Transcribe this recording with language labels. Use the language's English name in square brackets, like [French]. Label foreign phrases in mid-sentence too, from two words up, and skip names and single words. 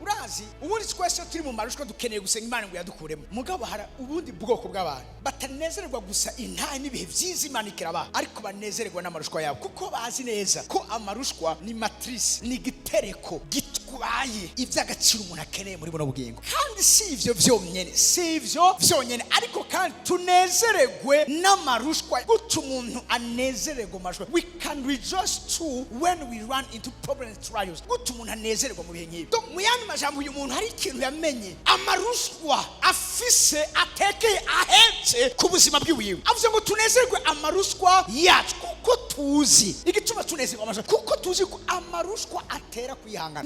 [Rundi] Urazi ubundi twese turi mu marushwa dukeneye gusenga Imana ngo yadukuremo, mugabo hari ubundi bwoko bw'abantu batanezererwa gusa intahe n'ibihe byiza Imana ikiraba, ariko banezererwa n'amarushwa yabo kuko bazi neza ko amarushwa ni matrice, ni gitereko gitwaye iby'agaciro umuntu akeneye muri buno bugingo. Kandi si ivyo vyonyene, ariko kandi tunezererwe n'amarushwa. Gutuma umuntu anezererwa amarushwa. [English] We can rejoice too when we run into problems and trials. [Rundi] Gutuma umuntu anezererwa mu bihe nk'ibi. Mu yandi majambo uyu muntu hari ikintu yamenye, amarushwa afise atekeye ahetse ku buzima bw'iwiwe. Avuze ngo tunezerwe amarushwa yacu kuko tuzi igituma tunezerwa amarushwa, kuko tuzi ko amarushwa atera kwihangana.